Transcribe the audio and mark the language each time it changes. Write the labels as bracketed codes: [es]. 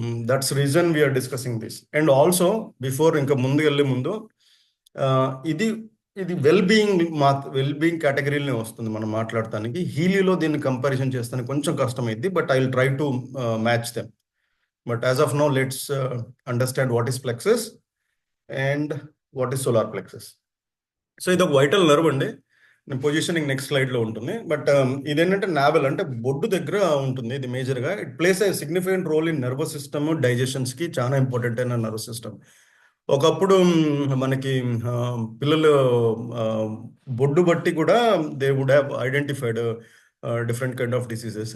[en] That's reason we are discussing this. And also before, [te] ఇంకా ముందు వెళ్ళే ముందు, ఇది వెల్ బీయింగ్ కేటగిరీలోనే వస్తుంది మనం మాట్లాడటానికి. హీలీలో దీన్ని కంపారిజన్ చేస్తానికి కొంచెం కష్టమైంది, [en] But I will try to match them. But as of now, let's understand what is plexus and what is solar plexus. [te] So ఇది ఒక వైటల్ నర్వ్ అండి. నేను పొజిషనింగ్ నెక్స్ట్ స్లైడ్లో ఉంటుంది. బట్ ఇదేంటంటే నావెల్, అంటే బొడ్డు దగ్గర ఉంటుంది ఇది మేజర్గా. [en] it plays a significant role in nervous system, [te] డైజెషన్స్కి చాలా ఇంపార్టెంట్ అయిన నర్వస్ సిస్టమ్. ఒకప్పుడు మనకి ఆ, పిల్లలు ఆ, బొడ్డు బట్టి కూడా [en] They would have identified different kind of diseases.